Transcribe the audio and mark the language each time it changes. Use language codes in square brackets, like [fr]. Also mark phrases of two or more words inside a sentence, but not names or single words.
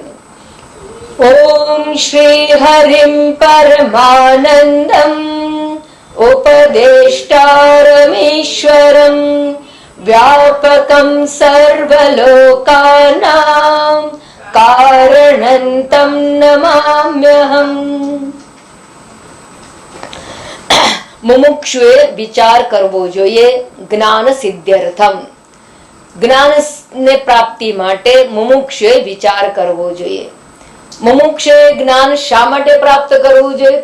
[sa] ओम श्री हरिं परमानन्दम् उपदेष्टारमीश्वरं व्यापकं सर्वलोकानां कारणं तं नमाम्यहम्। [gu] મુમુક્ષુએ વિચાર કરવો જોઈએ [sa] ज्ञान सिद्ध्यर्थम. [gu] જ્ઞાનને પ્રાપ્તિ માટે મુમુક્ષુએ વિચાર કરવો જોઈએ. મુમુક્ષુએ જ્ઞાન શા માટે પ્રાપ્ત કરવું જોઈએ?